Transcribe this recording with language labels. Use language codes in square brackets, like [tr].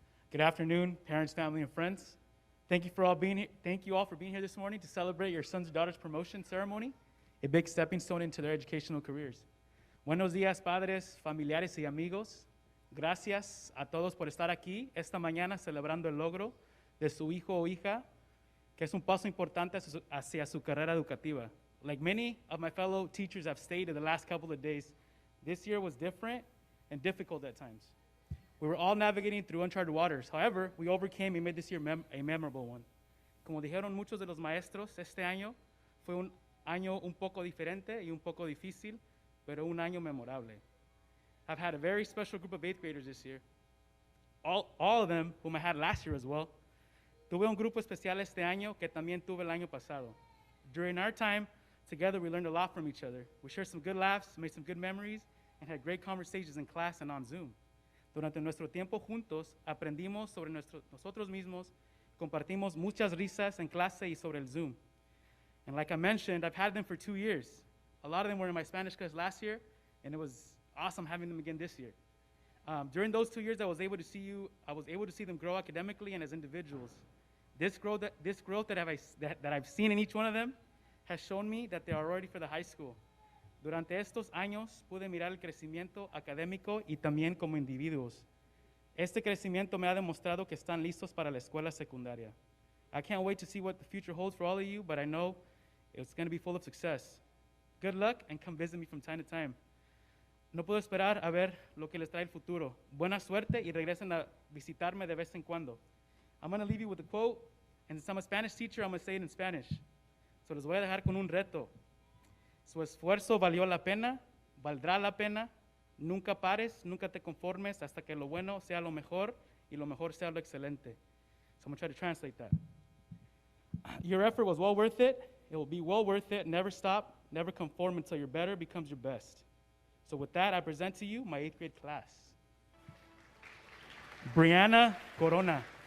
[en] Good afternoon, parents, family, and friends. Thank you all for being here this morning to celebrate your sons and daughters promotion ceremony. a big stepping stone into their educational careers. [es] Buenos días, padres, familiares y amigos. Gracias a todos por estar aquí esta mañana celebrando el logro de su hijo o hija, que es un paso importante hacia su carrera educativa. [en] Like many of my fellow teachers have stated the last couple of days, this year was different and difficult at times. We were all navigating through uncharted waters. However, we overcame and made this year a memorable one. [es] Como dijeron muchos de los maestros, este año fue un año un poco diferente y un poco difícil, pero un año memorable. [en] I've had a very special group of 8th graders this year. All of them whom I had last year as well. [es] Tuve un grupo especial este año que también tuve el año pasado. [en] During our time together, we learned a lot from each other. We shared some good laughs, made some good memories, and had great conversations in class and on Zoom. [es] Durante nuestro tiempo juntos, aprendimos sobre nosotros mismos, compartimos muchas risas en clase y sobre el Zoom. [en] And like I mentioned, I've had them for 2 years. A lot of them were in my Spanish class last year, and it was awesome having them again this year. During those 2 years, I was able to see them grow academically and as individuals. This growth that I've seen in each one of them has shown me that they are ready for the high school. [es] Durante estos años pude mirar el crecimiento académico y también como individuos. Este crecimiento me ha demostrado que están listos para la escuela secundaria. [en] I can't wait to see what the future holds for all of you, but I know it's going to be full of success. Good luck and come visit me from time to time. [es] No puedo esperar a ver lo que les trae el futuro. Buena suerte y regresen a visitarme de vez en cuando. [en] I'm going to leave you with a quote, and since I'm a Spanish teacher, I'm going to say it in Spanish. [es] So les voy a dejar con un reto. Su esfuerzo valió la pena, valdrá la pena. Nunca pares, nunca te conformes hasta que lo bueno sea lo mejor y lo mejor sea lo excelente. [en] So I'm going to try to translate that. Your effort was well worth it. It will be well worth it. Never stop, never conform until your better becomes your best. So with that, I present to you my 8th grade class. Brianna Corona.